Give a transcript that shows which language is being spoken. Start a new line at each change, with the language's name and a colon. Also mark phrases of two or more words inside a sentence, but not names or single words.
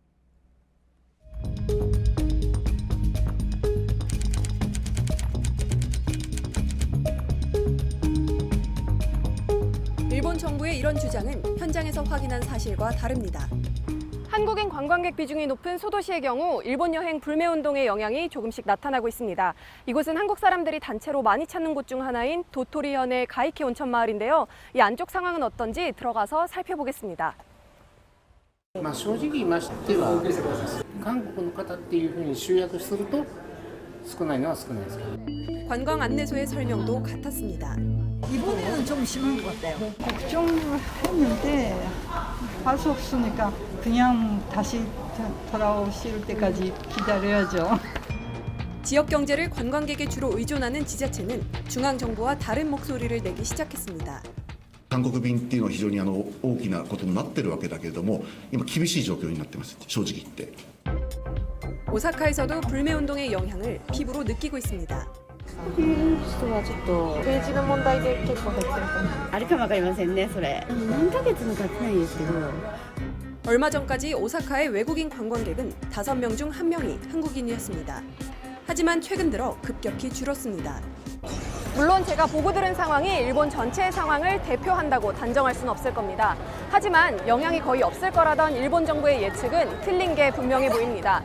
Korean: 일본 정부의 이런 주장은 현장에서 확인한 사실과 다릅니다. 한국인 관광객 비중이 높은 소도시의 경우 일본 여행 불매 운동의 영향이 조금씩 나타나고 있습니다. 이곳은 한국 사람들이 단체로 많이 찾는 곳 중 하나인 도토리현의 가이키 온천 마을인데요. 이 안쪽 상황은 어떤지 들어가서 살펴보겠습니다.
Japanese: 正直言いましては韓国の方っていうふうに集約すると少ないのは少ないですけど
Korean: 관광 안내소의 설명도 같았습니다. 이번에는 좀 심한 것 같아요. 걱정을 했는데 할 수 없으니까 그냥 다시 돌아오실 때까지 기다려야죠. 지역 경제를 관광객에 주로 의존하는 지자체는 중앙 정부와 다른 목소리를 내기 시작했습니다.
Japanese: 韓国便っていうのは非常に大きなことになってるわけだけれども、今厳しい状況になってます。正直言って。
Korean: 오사카에서도 불매 운동의 영향을 피부로 느끼고 있습니다.
Japanese: 人はちょっと政治の問題で結構減ってると思う。あれかもわかりませんね、それ。何ヶ月も経ってないですけど。
Korean: 얼마 전까지 오사카의 외국인 관광객은 5명 중 1명이 한국인이었습니다. 하지만 최근 들어 급격히 줄었습니다. 물론 제가 보고 들은 상황이 일본 전체의 상황을 대표한다고 단정할 수는 없을 겁니다. 하지만 영향이 거의 없을 거라던 일본 정부의 예측은 틀린 게 분명해 보입니다.